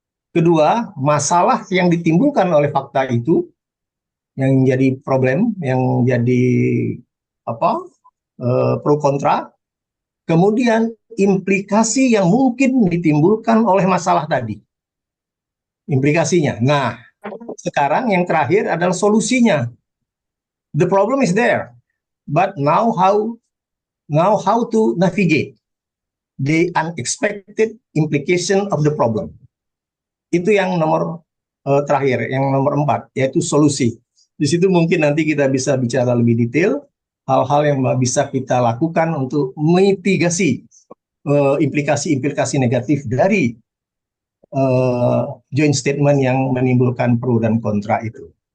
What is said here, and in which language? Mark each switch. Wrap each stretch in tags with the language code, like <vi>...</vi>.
<id>Kedua, masalah yang ditimbulkan oleh fakta itu yang jadi problem, yang jadi apa pro kontra. Kemudian implikasi yang mungkin ditimbulkan oleh masalah tadi, implikasinya. Nah, sekarang yang terakhir adalah solusinya.</id> <en>The problem is there, but now how to navigate the unexpected implication of the problem.</en> <id>Itu yang nomor terakhir, yang nomor 4, yaitu solusi. Di situ mungkin nanti kita bisa bicara lebih detail hal-hal yang bisa kita lakukan untuk mitigasi implikasi-implikasi negatif dari joint statement yang menimbulkan pro dan kontra itu.</id>